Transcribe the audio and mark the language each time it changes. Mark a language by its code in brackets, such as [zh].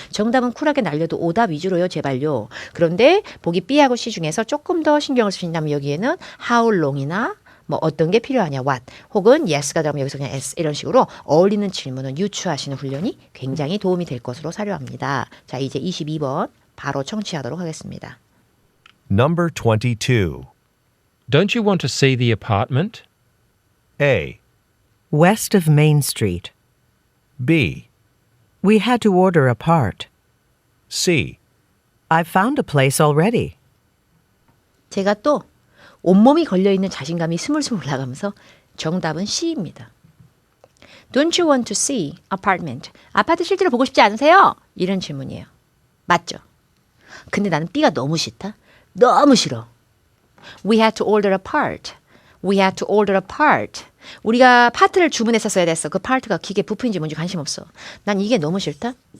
[ko] 정답은 쿨하게 날려도 오답 위주로요. 제발요. 그런데 보기 B하고 C 중에서 조금 더 신경을 쓰신다면 여기에는 how long이나 뭐 어떤 게 필요하냐 what 혹은 yes가 들어가면 여기서 그냥 s 이런 식으로 어울리는 질문을 유추하시는 훈련이 굉장히 도움이 될 것으로 사료합니다. 자, 이제 22번 바로 청취하도록 하겠습니다. [en] Number 22. Don't you want to see the apartment? A. West of Main Street. B. We had to order a part. C. I've found a place already. [ko] 제가 또 온몸이 걸려있는 자신감이 스물스물 올라가면서 정답은 C입니다. [en] Don't you want to see apartment? [ko] 아파트 실제로 보고 싶지 않으세요? 이런 질문이에요. 맞죠? 근데 나는 B가 너무 싫다. 너무 싫어. [en] We had to order a part. We had to order a part. [ko] 우리가 파트를 주문했었어야 됐어. 그 파트가 기계 부품인지 뭔지 관심 없어. 난 이게 너무 싫다.